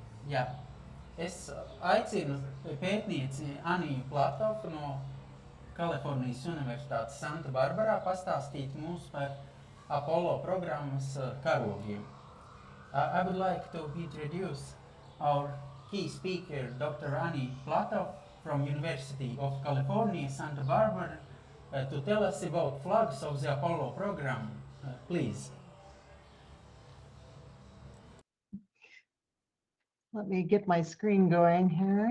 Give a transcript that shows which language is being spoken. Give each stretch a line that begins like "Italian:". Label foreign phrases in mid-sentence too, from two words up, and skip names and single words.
Latvian: Jā, es aicinu pētnieci Aniju Platovu no Kalifornijas Universitātes Santa Barbarā pastāstīt mums par Apollo programmas karogiem.
English: I would like to introduce our key speaker, Dr. Annie Platov from University of California, Santa Barbara, to tell us about flags of the Apollo program. Please. Let me get my screen going here.